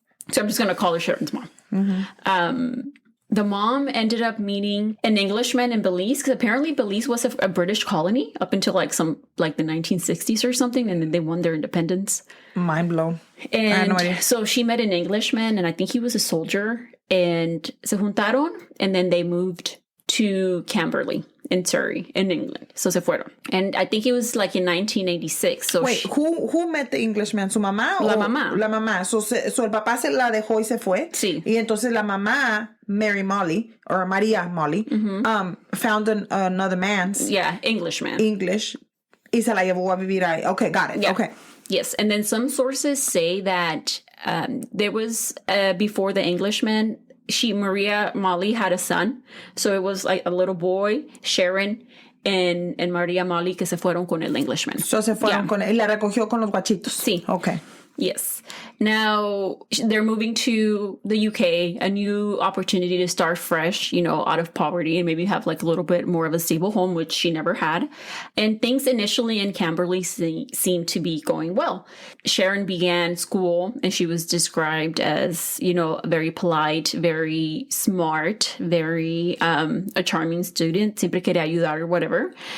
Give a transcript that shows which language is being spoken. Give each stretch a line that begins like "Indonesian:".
English: So I'm just going to call her Sharon's mom. Mm-hmm. The mom ended up meeting an Englishman in Belize because apparently Belize was a British colony up until the 1960s or something, and then they won their independence. Mind blown. And I had no idea. So she met an Englishman, and I think he was a soldier, and
Spanish: se juntaron,
English: and then they moved to Camberley in Surrey, in England. So
Spanish: se fueron.
English: And I think it was like in 1986. So wait, who met the Englishman?
Spanish: ¿Su mamá? La mamá. La mamá. So el papá se la dejó y se fue. Sí. Y entonces la mamá, Mary Molly, or Maria Molly,
English: found another man's. Yeah, Englishman.
Spanish: English. Y se la llevó a vivir ahí.
English: Okay, got it. Yeah. Okay. Yes, and then some sources say that there was, before the Englishman, Maria Molly had a son. So it was like a little boy, Sharon, and Maria Molly
Spanish: que se fueron con el
English: Englishman.
Spanish: So se fueron con él. Y la recogió con los guachitos. Sí.
English: Okay. Yes. Now they're moving to the UK, a new opportunity to start fresh, out of poverty and maybe have like a little bit more of a stable home, which she never had. And things initially in Camberley seemed to be going well. Sharon began school and she was described as, very polite, very smart, very a charming student,
Spanish: siempre quería ayudar
English: or whatever.